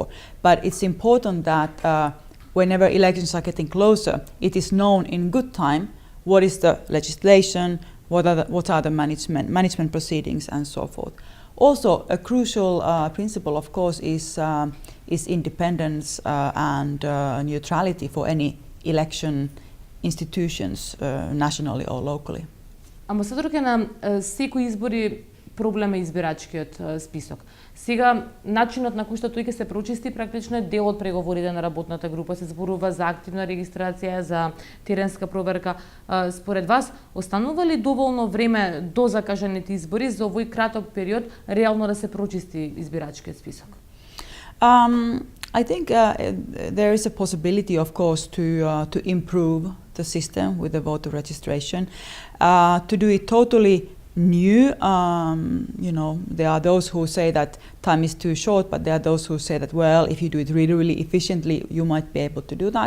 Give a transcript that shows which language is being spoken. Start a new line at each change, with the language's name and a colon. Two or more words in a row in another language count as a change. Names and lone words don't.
English: But it's important that whenever elections are getting closer, it is known in good time what is the legislation, what are the management proceedings and so forth. Also, a crucial principle, of course, is independence and neutrality for any election institutions nationally or locally.
Macedonian: Амбасадорке, на секои избори проблем е избирачкиот список. Сега, начинот на кој што тој ќе се прочисти практично е дел од преговорите на работната група. Се зборува за активна регистрација, за теренска проверка. Според вас, останува ли доволно време до закажаните избори за овој краток период реално да се прочисти избирачкиот список?
English: I think there is a possibility, of course, to improve the system with the voter registration. To do it totally new, there are those who say that time is too short, but there are those who say that, well, if you do it really, really efficiently, you might be able to do that.